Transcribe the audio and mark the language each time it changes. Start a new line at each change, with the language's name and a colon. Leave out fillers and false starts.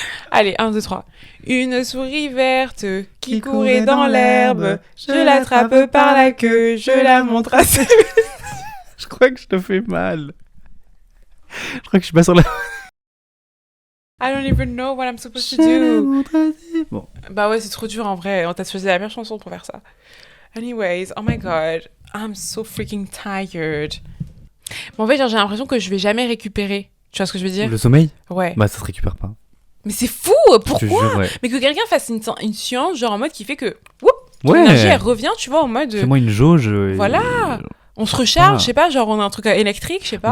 French: Allez, 1, 2, 3. Une souris verte qui courait dans l'herbe, je l'attrape par la queue, je la montre à ses... Je crois que je te fais mal. Je crois que je suis pas sur la...
English: I don't even know what I'm supposed to do.
French: Bon. Bah ouais, c'est trop dur en vrai. On t'a choisi la meilleure chanson pour faire ça.
English: Anyways, oh my god, I'm so freaking tired.
French: Bon, en fait, genre, j'ai l'impression que je vais jamais récupérer. Tu vois ce que je veux dire? Le sommeil? Ouais. Bah ça se récupère pas. Mais c'est fou, pourquoi? Jure, ouais. Mais que quelqu'un fasse une science, genre en mode qui fait que ton énergie, elle revient, tu vois, en mode... Fais-moi une jauge. Voilà. On se recharge, je sais pas, genre on a un truc électrique, je sais pas.